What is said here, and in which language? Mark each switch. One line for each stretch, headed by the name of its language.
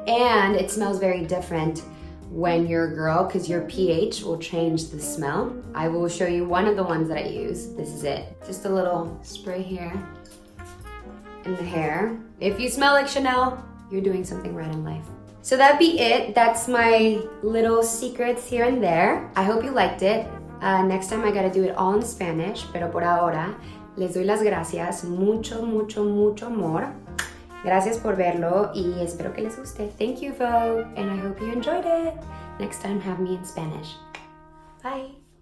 English: And it smells very different when you're a girl because your pH will change the smell. I will show you one of the ones that I use. This is it. Just a little spray here in the hair. If you smell like Chanel, you're doing something right in life. So that'd be it. That's my little secrets here and there. I hope you liked it. Next time I gotta do it all in Spanish,
Spanish: pero por ahora les doy las gracias. Mucho, mucho, mucho amor. Gracias por verlo y espero que les guste.
English: Thank you, Vogue, and I hope you enjoyed it. Next time, have me in Spanish. Bye.